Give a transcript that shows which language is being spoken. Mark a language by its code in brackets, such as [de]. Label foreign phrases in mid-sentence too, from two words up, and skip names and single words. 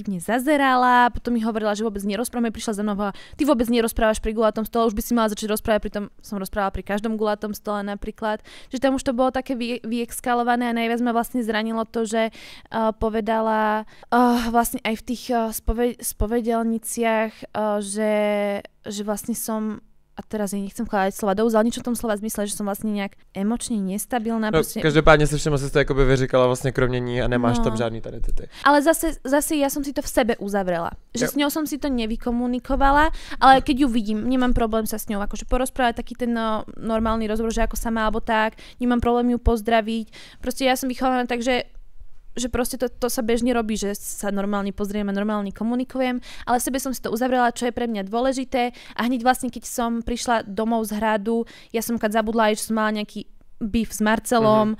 [sk] divne zazerala, potom mi hovorila, že vôbec nerozprávame, prišla za mnou a ty vôbec nerozprávaš pri gulatom stole, už by si mala začať rozprávať, pritom som rozprávala pri každom gulatom stole napríklad, že tam už to bolo také vyexkalované a najviac ma vlastne zranilo to, že povedala vlastne aj v tých spovedelniciach, že vlastne som, a teraz ja nechcem kladať slova do úst, ale nič o tom slova zmysle, že som vlastne nejak emočne nestabilná. No, [cs] každopádně se všem si to jakoby vyříkala vlastně kromě ní a nemáš tam žádný tady ty. [sk] Ale zase ja som si to v sebe uzavrela. Že s ňou som si to nevykomunikovala, ale keď ju vidím, nemám problém sa s ňou akože porozprávať, taký ten normálny rozhovor, že ako sa má, alebo tak, nemám problém ju pozdraviť. Proste ja som vychovaná tak, že proste to sa bežne robí, že sa normálne pozriem a normálne komunikujem, ale v sebe som si to uzavrela, čo je pre mňa dôležité a hneď vlastne, keď som prišla domov z hradu, ja som zabudla aj, že som mala nejaký beef s Marcelom.